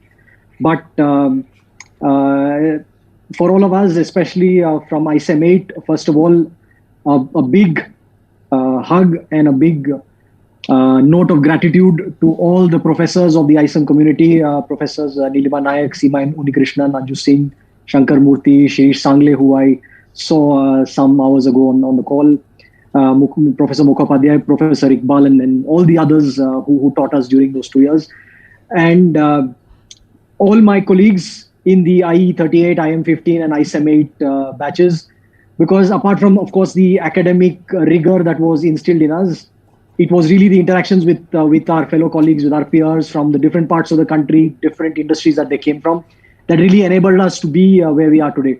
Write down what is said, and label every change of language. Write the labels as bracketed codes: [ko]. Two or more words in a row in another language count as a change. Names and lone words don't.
[en] But for all of us, especially from ISEM 8, first of all, a big hug and a big note of gratitude to all the professors of the ISEM community, Professors Nilima Nayak, Seema Unikrishnan, Anju Singh, Shankar Murthy, Shirish Sangle, who I saw some hours ago on the call, Professor Mukhopadhyay, Professor Iqbal, and all the others who taught us during those 2 years. And all my colleagues in the IE38, IM15 and ISEM 8 batches, because apart from, of course, the academic rigor that was instilled in us, it was really the interactions with our fellow colleagues, with our peers from the different parts of the country, different industries that they came from, that really enabled us to be where we are today.